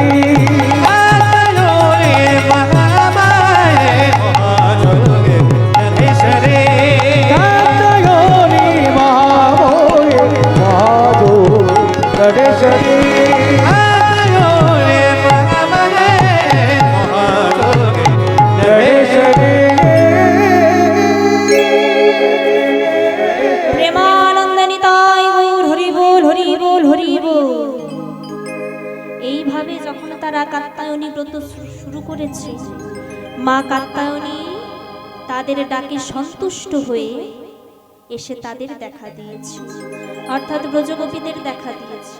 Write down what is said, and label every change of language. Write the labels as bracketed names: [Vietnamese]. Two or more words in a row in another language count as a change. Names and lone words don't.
[Sanskrit] कात्यायनी महामाये महायोगे नटेश्वरी कात्यायनी महाभोगे महाजो नटेश्वरी कात्यायनी महामाये महायोगे नटेश्वरी [Bangla] প্রেমানন্দনিতাই গৌর হরি বল হরি বল হরি বল। এইভাবে যখন তারা কাত্যায়নী ব্রত শুরু করেছে, মা কাত্যায়নী তাদের ডাকে সন্তুষ্ট হয়ে এসে তাদের দেখা দিয়েছে, অর্থাৎ ব্রজগোপীদের দেখা দিয়েছে।